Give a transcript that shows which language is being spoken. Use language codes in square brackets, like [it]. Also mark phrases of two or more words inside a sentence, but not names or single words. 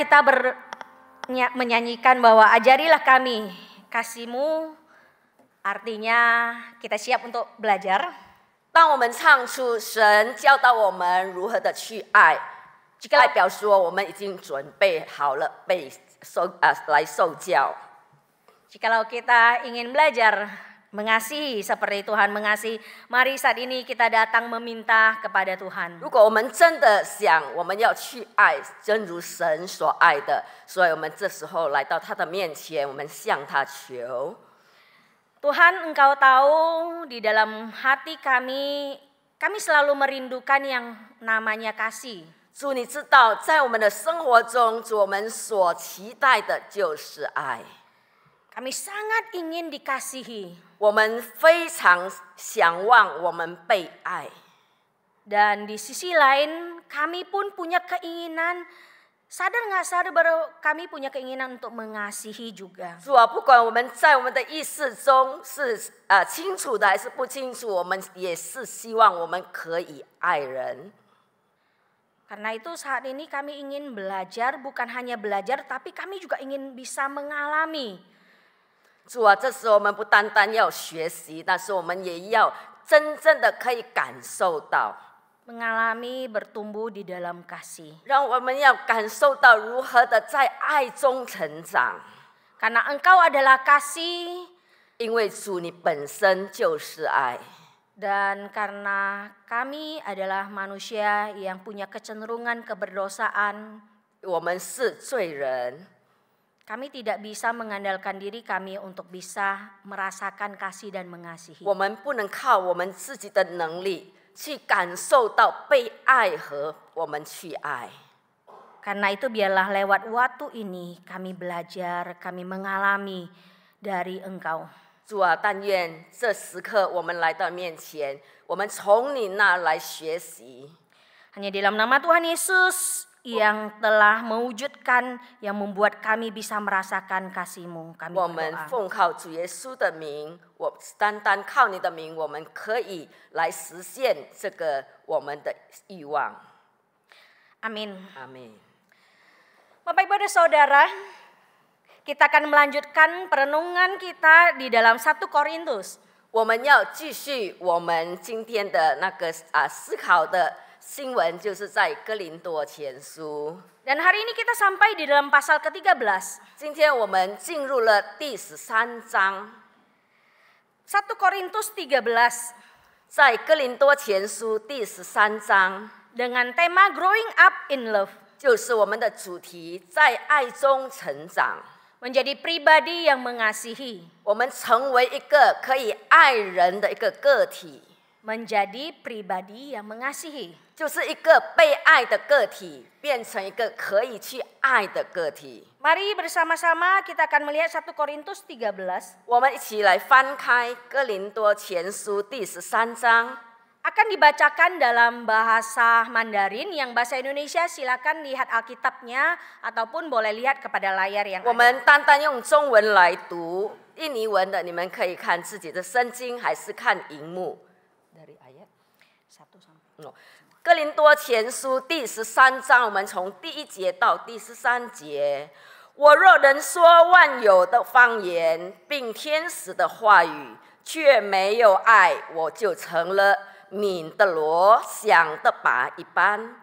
[id] kita menyanyikan bahwa ajarilah kami kasih-Mu, artinya kita siap untuk belajar. [zh] 当我们唱出神教导我们如何的去爱，代表说我们已经准备好了来受教。 [id] Jikalau kita ingin belajar mengasihi seperti Tuhan mengasihi, mari saat ini kita datang meminta kepada Tuhan. [zh] 如果我们真的想我们要去爱，正如神所爱的，所以我们这时候来到他的面前，我们向他求。 [id] Tuhan, Engkau tahu di dalam hati kami selalu merindukan yang namanya kasih. [zh] 主，你知道，在我们的生活中，主我们所期待的就是爱。 [id] Kami sangat ingin dikasihi. [zh] 我们非常想望我们被爱。 [id] Dan di sisi lain, kami pun punya keinginan, sadar nggak sadar baru kami punya keinginan untuk mengasihi juga. [zh] 主啊，不管我们在我们的意识中是清楚的还是不清楚，我们也是希望我们可以爱人。 [id] Karena itu saat ini kami ingin belajar, bukan hanya belajar, tapi kami juga ingin bisa mengalami. [zh] 主啊，这时候我们不单单要学习，但是我们也要真正的可以感受到。 [id] Mengalami bertumbuh di dalam kasih. [zh] 让我们要感受到如何的在爱中成长。 [id] Karena Engkau adalah kasih. [zh] 因为主你本身就是爱。 [id] Dan karena kami adalah manusia yang punya kecenderungan keberdosaan. [zh] 我们是罪人。 [id] Kami tidak bisa mengandalkan diri kami untuk bisa merasakan kasih dan mengasihi. [zh] 我们不能靠我们自己的能力去感受到被爱和我们去爱。 [id] Karena itu biarlah lewat waktu ini kami belajar, kami mengalami dari Engkau. [zh] 主啊，但愿这时刻我们来到面前，我们从你那来学习。 [id] Hanya dalam nama Tuhan Yesus yang telah mewujudkan, yang membuat kami bisa merasakan kasih-Mu. Kami [zh] 我们 [id] berdoa. [zh] 奉靠主耶稣的名，单单靠你的名，我们可以来实现这个我们的欲望。 [id] Amin. [zh] 阿门。 [id] Bapak Ibu dan Saudara, kita akan melanjutkan perenungan kita di dalam 1 Korintus. [zh] 我们要继续我们今天的那个思考的新闻，就是在哥林多前书。 [id] Dan hari ini kita sampai di dalam pasal ke-13. [zh] 今天我们进入了第13章， [id] 1 Korintus 13 [zh] 在哥林多前书第13章， [id] dengan tema [en] Growing Up in Love. [zh] 就是我们的主题，在爱中成长。 [id] Menjadi pribadi yang mengasihi. [zh] 我们成为一个可以爱人的一个个体， [id] Menjadi pribadi yang mengasihi. [zh] 就是一个被爱的个体，变成一个可以去爱的个体。 [id] Mari bersama-sama kita akan melihat 1 Korintus 13. [zh] 我们一起来翻开哥林多前书第13章。 [id] Akan dibacakan dalam bahasa Mandarin, yang bahasa Indonesia silakan lihat Alkitabnya ataupun boleh lihat kepada layar yang [zh] 我 [id] ada. [zh] 们单单用中文来读，印尼文的你们可以看自己的圣经，还是看荧幕。 [id] Dari ayat 1 sampai [zh] 哥林多前书第13章，我们从第1节到第13节。我若能说万有的方言，并天使的话语，却没有爱，我就成了敏的锣，响的钹一般。